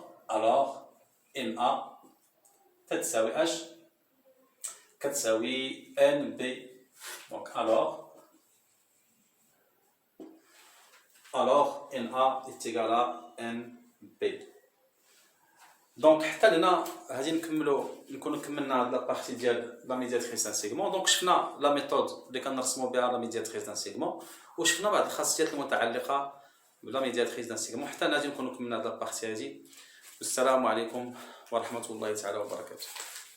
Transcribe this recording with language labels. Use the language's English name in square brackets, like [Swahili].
[French] alors NA [Arabic] تتساوي اش؟ كتساوي ان بي. [French] دونك alors NA est égal à NB. [Arabic] دونك حتى لهنا غادي نكونوا كملنا هاد لابارتي ديال لا ميدياتريس دان سيغمون. دونك شفنا لا ميثود اللي كنرسموا بها لا ميدياتريس دان سيغمون، وشفنا بعض الخاصيات المتعلقه بلا ميدياتريس دان سيغمون. حتى غادي نكونوا كملنا هاد لابارتي هادي. والسلام عليكم ورحمه الله تعالى وبركاته.